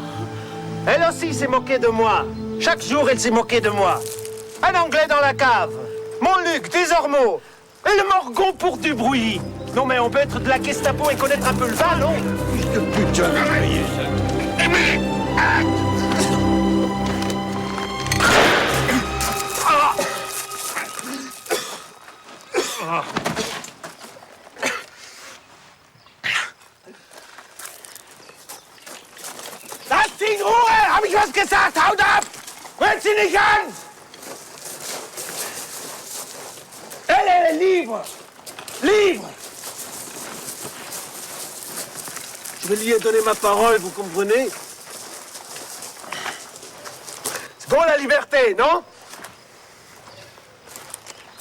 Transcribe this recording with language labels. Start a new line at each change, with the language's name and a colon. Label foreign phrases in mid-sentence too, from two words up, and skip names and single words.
French: Elle aussi s'est moquée de moi. Chaque jour, elle s'est moquée de moi. Un Anglais dans la cave. Montluc, des ormeaux. Et le Morgon pour du bruit. Non, mais on peut être de la Gestapo et connaître un peu le vin, non? Que putain de payé ça. Émile!
German: Lass sie in Ruhe! Hab ich was gesagt? Haut ab! Rührt sie nicht an!
French: Elle est libre! Libre! Je lui ai donné ma parole, vous comprenez? C'est bon la liberté, non?